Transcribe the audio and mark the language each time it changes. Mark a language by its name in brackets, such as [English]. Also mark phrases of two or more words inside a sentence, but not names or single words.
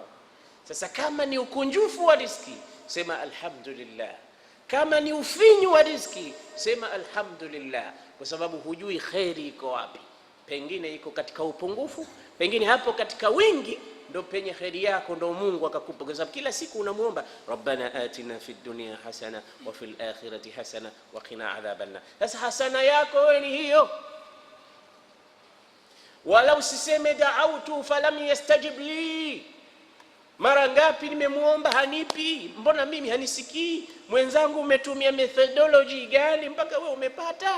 [Swahili] Sasa kama ni ukunjufu wa riziki, sema alhamdulillah. Kama ni ufinyu wa riziki, sema alhamdulillah, kwa sababu hujui khairi iko wapi. Pengine iko katika upungufu, pengine hapo katika wingi ndo penye khairi yako, ndo Mungu akakupa. Kwa sababu kila siku unamuomba [Arabic] ربنا آتنا في الدنيا حسنة وفي الآخرة حسنة وقنا عذاب النار. [Swahili] Sasa hasana yako wewe ni hiyo. Wala usiseme [Arabic] دعوت فلم يستجب لي, [Swahili] mara ngapi nimemuomba hanipi, mbona mimi hanisikii? Mwenzangu umetumia methodology gani mpaka wewe umepata?